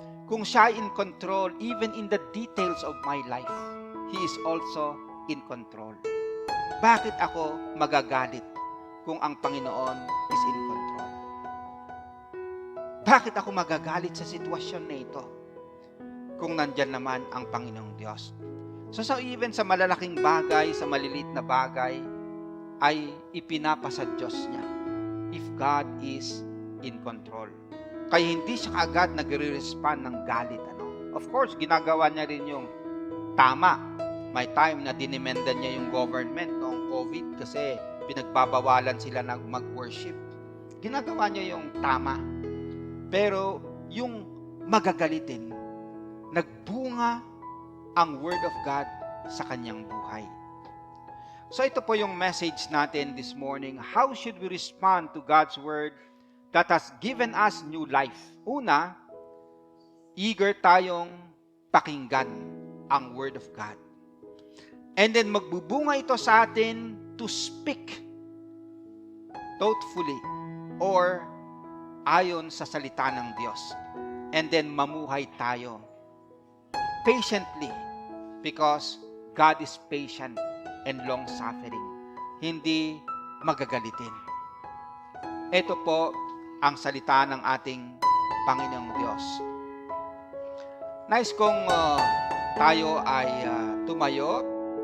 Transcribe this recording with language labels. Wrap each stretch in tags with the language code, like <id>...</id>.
<tl>Kung siya</tl> <en>in control, even in the details of my life, He is also in control.</en> <tl>Bakit ako magagalit kung ang Panginoon</tl> <en>is in control?</en> <tl>Bakit ako magagalit sa sitwasyon na ito kung nandyan naman ang Panginoong Diyos? So even sa malalaking bagay, sa maliliit na bagay, ay ipinapasa Diyos niya</tl> <en>if God is in control.</en> <tl>Kaya hindi siya kaagad nagre-respond ng galit. Of course, ginagawa niya rin yung tama. May time na dinimendan niya yung government noong COVID kasi pinagbabawalan sila na mag-worship. Ginagawa niya yung tama. Pero yung magagalitin, nagbunga ang Word of God sa kanyang buhay. So ito po yung message natin</tl> <en>this morning. How should we respond to God's Word that has given us new life?</en> <tl>Una, eager tayong pakinggan ang Word of God. And then magbubunga ito sa atin</tl> <en>to speak thoughtfully</en> <tl>or ayon sa salita ng Diyos.</tl> <en>And then</en> <tl>mamuhay tayo</tl> <en>patiently because God is patient and long-suffering.</en> <tl>Hindi magagalitin. Ito po ang salita ng ating Panginoong Diyos. Nais kong tayo ay tumayo</tl>